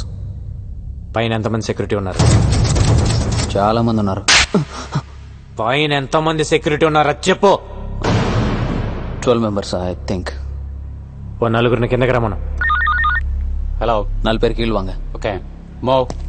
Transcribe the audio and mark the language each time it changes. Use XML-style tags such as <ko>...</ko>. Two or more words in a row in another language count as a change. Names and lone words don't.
<te>పైన ఎంతమంది సెక్యూరిటీ ఉన్నారు? చాలా మంది ఉన్నారు. పైన ఎంతమంది సెక్యూరిటీ ఉన్నారు చెప్పు.</te> <en>12 members I think.</en> <te>ఓ నలుగురిని కిందకి రమ్మను.</te> <ta>హలో, 4 பேர் கீழ் வாங்க.</ta> <en>okay, move.</en>